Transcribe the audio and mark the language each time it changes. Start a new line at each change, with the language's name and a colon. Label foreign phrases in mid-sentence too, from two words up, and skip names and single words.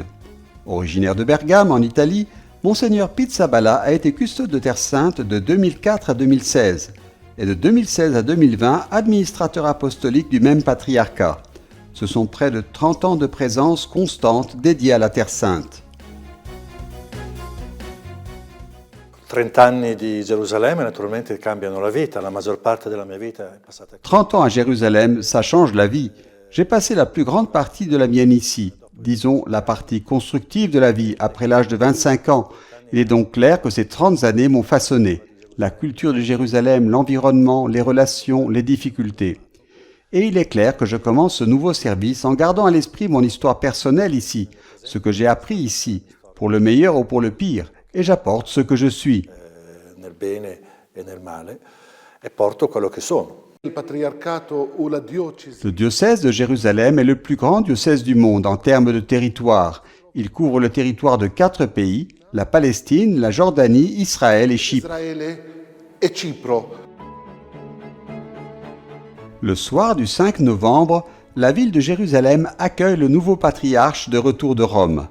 French: Originaire de Bergame, en Italie, Monseigneur Pizzaballa a été custode de Terre Sainte de 2004 à 2016 et de 2016 à 2020 administrateur apostolique du même patriarcat. Ce sont près de 30 ans de présence constante dédiée à la Terre Sainte.
Italian: 30 anni di Gerusalemme naturalmente cambiano la vita, la maggior parte della mia vita è passata qui.
French: 30 ans à Jérusalem, ça change la vie. J'ai passé la plus grande partie de la mienne ici, disons la partie constructive de la vie, après l'âge de 25 ans. Il est donc clair que ces 30 années m'ont façonné. La culture de Jérusalem, l'environnement, les relations, les difficultés. Et il est clair que je commence ce nouveau service en gardant à l'esprit mon histoire personnelle ici, ce que j'ai appris ici, pour le meilleur ou pour le pire, et j'apporte ce que je suis.
Italian: Nel bene e nel male, e porto quello che sono.
French: Le diocèse de Jérusalem est le plus grand diocèse du monde en termes de territoire. Il couvre le territoire de 4 pays, la Palestine, la Jordanie, Israël et Chypre. Le soir du 5 novembre, la ville de Jérusalem accueille le nouveau patriarche de retour de Rome.